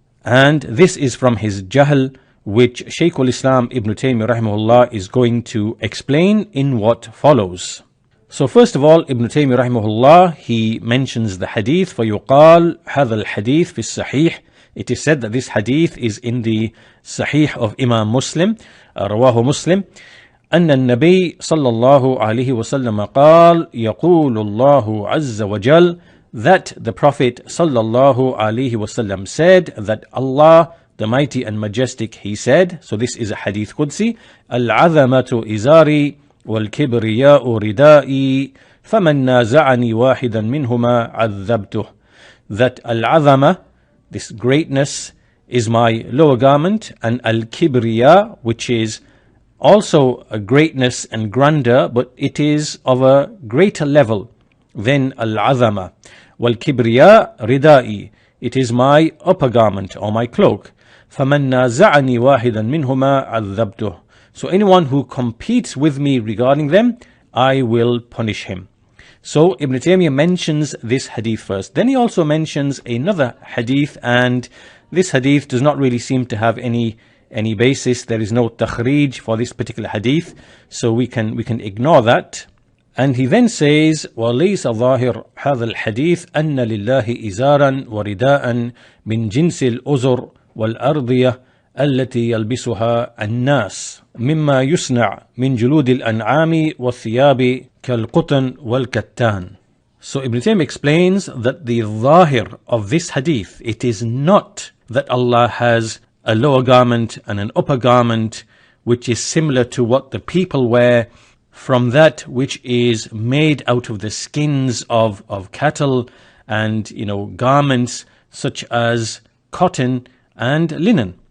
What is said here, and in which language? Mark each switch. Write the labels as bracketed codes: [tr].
[en] And this is from his jahl, which Shaykh al-Islam Ibn Taymiyyah rahimahullah is going to explain in what follows. So first of all, Ibn Taymiyyah rahimahullah, he mentions the hadith, [ar] فَيُقَال هَذَا الْحَدِيث فِي الصَّحِيحِ. [en] It is said that this hadith is in the Sahih of Imam Muslim, Rawahu Muslim. [ar] أن النبي صلى الله عليه وسلم قال يقول الله عز وجل, [en] that the Prophet صلى الله عليه وسلم said, that Allah, the Mighty and Majestic, He said. So this is a hadith Qudsi. [ar] العظمة إزاري والكبرياء ردائي فمن نازعني واحدا منهما عذبته. [en] That al-azama, this greatness, is my lower garment, and al-kibriya, which is also a greatness and grandeur, but it is of a greater level than al-azama. Wal-kibriya ridai, it is my upper garment or my cloak. [ar] فَمَنْ نَازَعَنِي وَاحِدًا مِنْهُمَا عَذَّبْتُهُ. [en] So anyone who competes with me regarding them, I will punish him. So Ibn Taymiyyah mentions this hadith first. Then he also mentions another hadith, and this hadith does not really seem to have any basis. There is no takhrij for this particular hadith, so we can ignore that. And he then says, [ar] وَلَيْسَ ظَاهِرْ هَذَا الْحَدِيث أَنَّ لِلَّهِ إِزَارًا وَرِدَاءً مِنْ جِنْسِ الْأُزُرِ وَالْأَرْضِيَةِ التي يلبسها الناس مما يصنع من جلود الأنعام والثياب كالقطن والكتان. [en] So Ibn Taymiyyah explains that the zahir of this hadith, it is not that Allah has a lower garment and an upper garment which is similar to what the people wear from that which is made out of the skins of cattle, and garments such as cotton and linen.